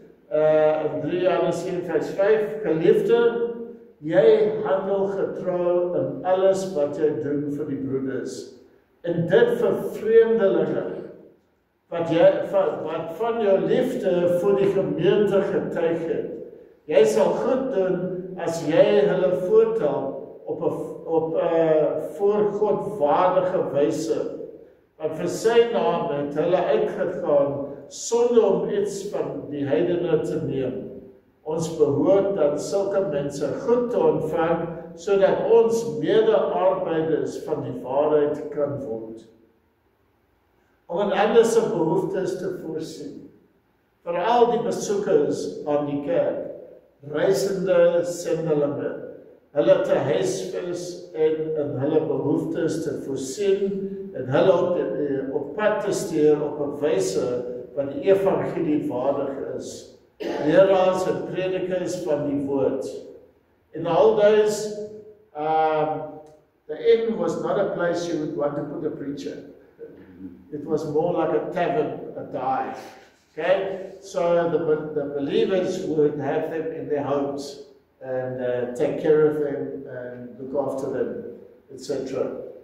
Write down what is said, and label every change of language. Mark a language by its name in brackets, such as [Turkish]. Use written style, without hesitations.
[Afrikaans] In 3 Johannes 1 vers 5, geliefde, jy handel getrou in alles wat jy doen vir die broeders. En dit vir vreemdelinge, wat van jou liefde vir die gemeente getuig het. Jy sal goed doen as jy hulle voortel op voor God waardige wyse. Want vir sy naam het hulle uitgegaan sonder om iets van die heidene te neem. Ons behoort dat sulke mense goed te ontvang, sodat ons mede-arbeiders van die waarheid kan word. Om in ander se behoeftes te voorsien. Veral die besoekers aan die kerk, reisende sendelinge, hulle te huisves en in hulle behoeftes te voorsien, en hulle op pad te stuur op 'n wyse wat die evangelie waardig is. Leraars en predikers van die woord. [English] In the old days, the inn was not a place you would want to put a preacher. It was more like a tavern, a dive. Okay, so the believers would have them in their homes and take care of them and look after them, etc.